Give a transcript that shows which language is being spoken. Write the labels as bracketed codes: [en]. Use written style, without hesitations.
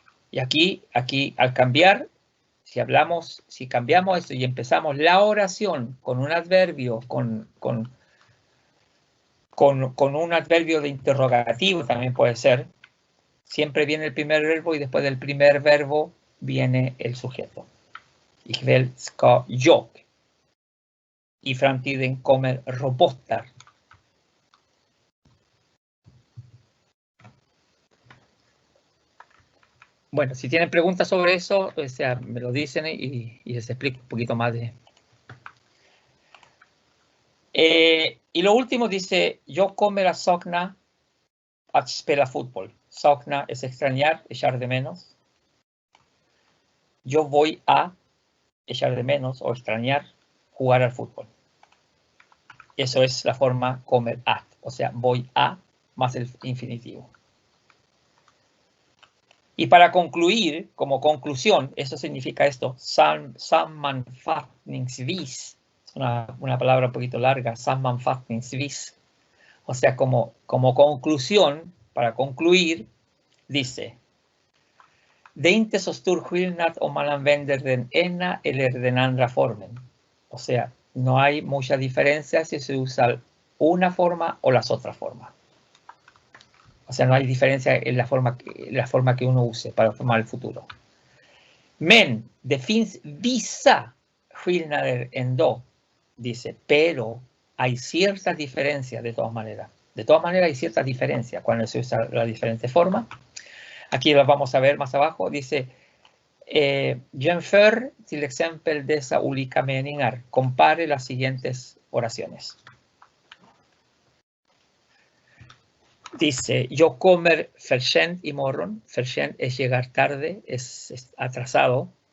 [es] Y aquí al cambiar, si cambiamos esto y empezamos la oración con un adverbio, con un adverbio de interrogativo también puede ser, siempre viene el primer verbo y después del primer verbo viene el sujeto. [sv] Ikväll ska jag i framtiden kommer robotar. [es] Bueno, si tienen preguntas sobre eso, o sea, me lo dicen y les explico un poquito más de... y lo último dice, yo [sv] kommer att sakna att spela [es] fútbol. Sakna es extrañar, echar de menos. Yo voy a echar de menos o extrañar jugar al fútbol. Eso es la forma kommer att, o sea, voy a más el infinitivo. Y para concluir, como conclusión, eso significa esto, sammanfattningsvis, es una palabra un poquito larga, sammanfattningsvis. O sea, como conclusión, para concluir, dice, [sv] det är inte så stor skillnad om man använder den ena eller den andra formen. [es] O sea, no hay mucha diferencia si se usa una forma o las otras formas. O sea, no hay diferencia en la forma que uno use para formar el futuro. [sv] Men det finns vissa skillnader ändå, [es] dice, pero hay ciertas diferencias de todas maneras. De todas maneras hay ciertas diferencias cuando se usa la diferente forma. Aquí lo vamos a ver más abajo. Dice, [sv] jämför till exempel dessa olika meningar. [es] Compare las siguientes oraciones. Dice, yo [sv] kommer för sent imorgon. [es] För sent es llegar tarde, es atrasado.